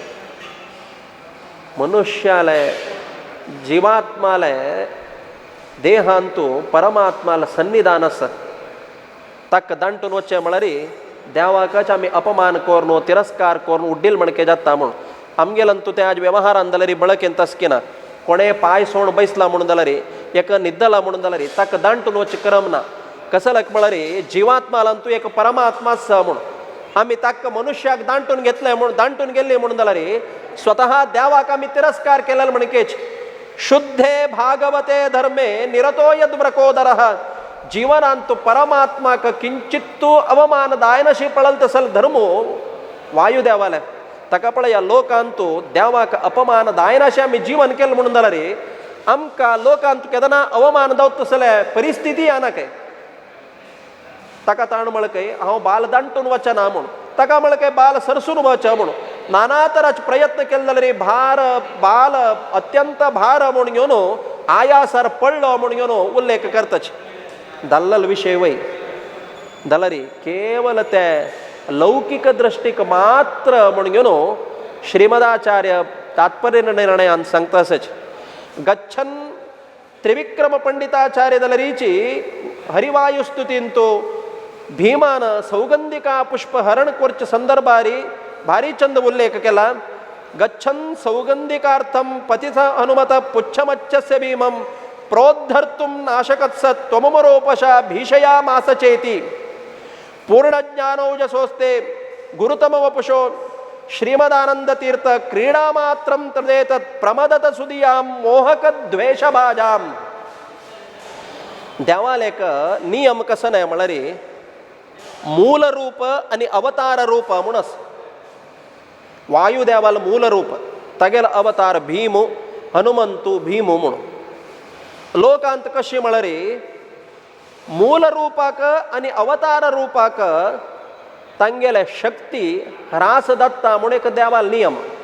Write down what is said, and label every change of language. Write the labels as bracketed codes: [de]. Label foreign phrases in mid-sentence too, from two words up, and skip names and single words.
[kok] मनुष्याले जीवात्माले देहांतू परमात्माला सन्निधान आसा ताका दांटून वच्चें म्हळ्यार देवाकच आमी अपमान कोरून तिरस्कार कोरून उड्डील म्हणके जाता म्हूण आमगेलंतू तें आज व्यवहारान जाल्यार बळकेन तसकिना कोणे पाय सोण बैसला म्हणून जाल्यार एक न्हिदला म्हणून जाल्यार ताका दांटून वच करम ना कसलक म्हळ्यार जिवात्मालांतू एक परमात्मा आसा म्हूण आमी ताका मनुष्याक दांटून घेतले म्हणून दांटून गेल्ले म्हणून जाल्यार स्वतः देवाक आमी तिरस्कार केलेलो म्हणकेच [sa] शुद्धे भागवते धर्मे निरतो यद्व्रकोदरः [kok] जीवनांतू परमात्माक किंचित्तू अवमान दायनशी पळल तसल धर्मो वायुदेवाले ताका पळय लोकांतू देवाक अपमान दायनाशे आमी जीवन केलें म्हणून जाल्यार आमकां लोकांतू केदना अवमान जावं तसले परिस्थिती येना काय ताका ताण म्हळके हांव बाल दांटून वचना म्हूण ताका म्हळके बाल सरसून वच म्हणून नाना तराचे प्रयत्न केले जाल्यार बाल अत्यंत भार म्हणून घेवन आयासार पडलो म्हणून घेवन उल्लेख करताच दल्लल विषय वय जाल्यार केवल ते लौकिक दृष्टीक मात्र म्हणून घेवन श्रीमदाचार्य तात्पर्य निर्णयान सांगता आसच गच्छन त्रिविक्रम पंडिताचार्य जाल्यारीची हरिवायुस्तुतींतू भीमान सौगंधिका पुष्प हरण कोरचे संदर्भारी भारी चंद उल्लेख केला [sa] गच्छन सौगंधिकार्थम पतिथ हनुमत पुच्छमच्छस्य भीमं प्रोद्धर्तुम नाशकत्सत् त्वममरोपशा भीषया मासचेति पूर्णज्ञानौजसोस्ते गुरुतम वपुषो श्रीमदानंद तीर्थ क्रीडा मात्रम तदेतत् प्रमदत सुदियाम मोहक द्वेषभाजाम [kok] देवाल एक नियम कसं नाही म्हळ्यार मूल रूप आणि अवतार रूप म्हणून वायुदेवाल मूल रूप तगेल अवतार भीमु हनुमंतु भीमु म्हणून लोकांत कशी म्हळ्यार मूल रूपाक आणि अवतार रूपाक तांगेले शक्ती ह्रास दत्ता म्हणून एक देवाल नियम